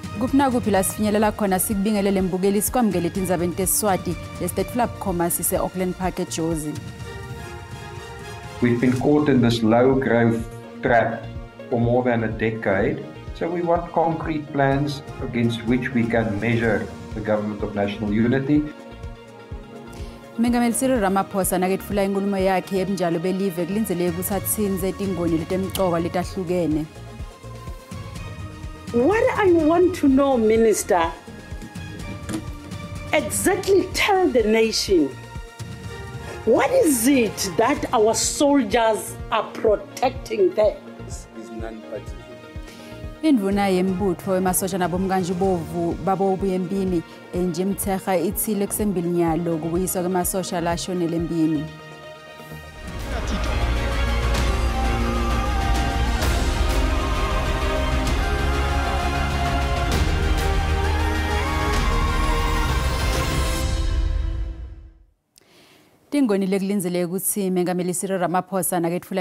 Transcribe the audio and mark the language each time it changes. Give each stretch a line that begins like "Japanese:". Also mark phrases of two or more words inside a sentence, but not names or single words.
Swati: Kupna kuphi la sifinyelela khona sikubingelele mbukeli sikwamukele itindzaba entesiswati le-State Flap Khoma sise Auckland Park eJozi.
English: We've been caught in this low growth trap for more than a decade, so we want concrete plans against which we can measure the government of national unity.
Swati: Mengameli Cyril Ramaphosa naketfula inkulumo yakhe yebunjalo belive kulinzeleke ukuthi atsinze tingoni letemcoka letahlukene.
English: What I want to know, Minister, exactly tell the nation, what is it that our soldiers are protecting there?
Swati: Indvuna yembutfo emasosha nabomkanji bovu babobuye empini nje Mthekga ithile kusembili nyalo kubuyiswa kwemasosha lashonele empini. Tingoni lekulinzeleke ukuthi Mengameli Cyril Ramaphosa naketfula